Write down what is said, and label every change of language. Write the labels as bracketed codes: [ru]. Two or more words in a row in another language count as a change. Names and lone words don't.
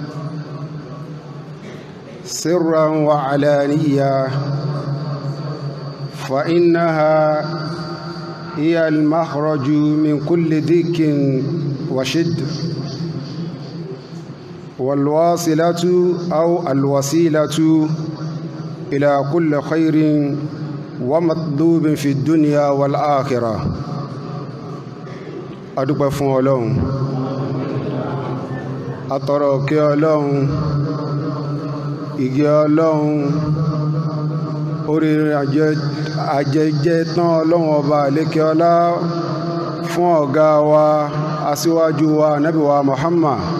[ar] سرا وعلانية، فإنها هي المخرج من كل ضيق وشد، والواصلة أو الوسيلة إلى كل خير ومطلوب في الدنيا والآخرة. [yo] adúpẹ́ fún Ọlọ́run, atọrọ òkè Ọlọ́run, ìgẹ́ Ọlọ́run, oríire àjẹjẹ tán Ọlọ́run ọba àlékè ọlá fún ọ̀gá wa aṣíwájú wa ànábì wa Muhammad.